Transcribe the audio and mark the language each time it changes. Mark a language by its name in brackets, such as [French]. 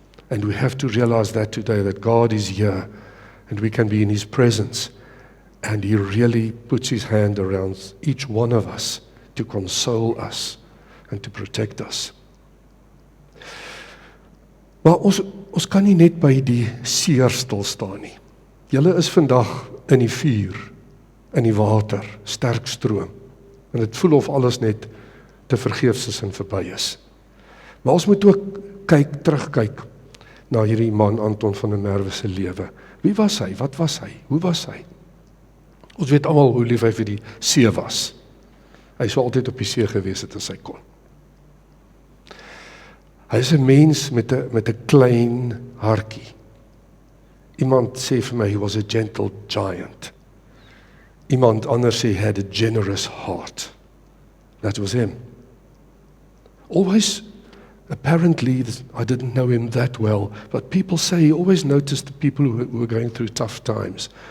[English] And we have to realize that today, that God is here, and we can be in his presence, and he really puts his hand around each one of us to console us and to protect us. [Afrikaans] Maar ons kan nie net by die seer stil staan nie. Julle is vandag in die vuur, in die water, sterk stroom, en dit voel of alles net te vergeefs is en verby is. Maar ons moet ook terugkyk na hierdie man Anton van der Merwe se lewe. Wie was hy? Wat was hy? Hoe was hy? Ons weet almal hoe lief hy vir die see was. Hy sou altyd op die see gewees het as hy kon. Hy is 'n mens met 'n klein hartjie. Iemand sê vir my, [English] he was a gentle giant. [Afrikaans] Iemand anders sê, [English] he had a generous heart. That was him. Always, apparently, I didn't know him that well, but people say he always noticed the people who were going through tough times.